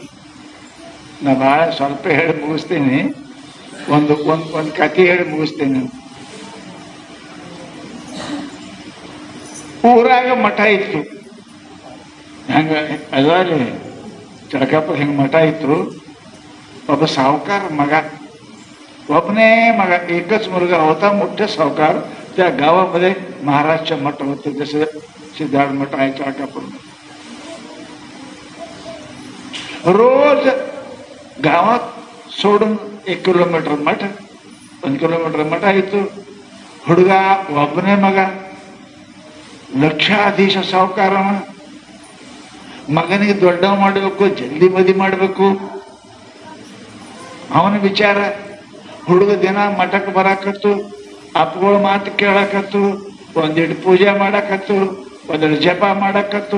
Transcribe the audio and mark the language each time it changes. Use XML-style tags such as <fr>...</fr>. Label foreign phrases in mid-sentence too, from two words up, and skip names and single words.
<kn>ನಾ ಭಾಳ ಸ್ವಲ್ಪ ಹೇಳಿ ಮುಗಿಸ್ತೀನಿ. ಒಂದು ಕಥೆ ಹೇಳಿ ಮುಗಿಸ್ತೇನೆ. ಊರಾಗ ಮಠ ಇತ್ತು, ಹಂಗ ಅದಾರಿ ಚಳಕಾಪುರ ಹಿಂಗ ಮಠ ಇತ್ತು.</kn> <mr>ಒಬ್ಬ सावकार मग ಒಬ್ಬನೇ मग एकच मुलगा होता. मोठे सावकार. त्या गावामध्ये महाराजच्या मठ होते, जसे सिद्धार्थ मठ आहे चळकापूर. रोज गावात सोडून 1 किलोमीटर मठ, 1 किलोमीटर</mr> <kn>ಮಠ ಇತ್ತು. ಹುಡುಗ ಒಬ್ಬನೇ ಮಗ, ಲಕ್ಷಾಧೀಶ ಸಾಹುಕಾರವ. ಮಗನಿಗೆ ದೊಡ್ಡವ ಮಾಡಬೇಕು, ಜಲ್ದಿ ಮದಿ ಮಾಡಬೇಕು ಅವನ ವಿಚಾರ. ಹುಡುಗ ದಿನ ಮಠಕ್ಕೆ ಬರಾಕತ್ತು, ಅಪ್ಪಗಳ ಮಾತು ಕೇಳಕತ್ತು, ಒಂದಿಟ್ಟು ಪೂಜೆ ಮಾಡಕತ್ತು, ಒಂದೆರಡು ಜಪ ಮಾಡಕತ್ತು.</kn>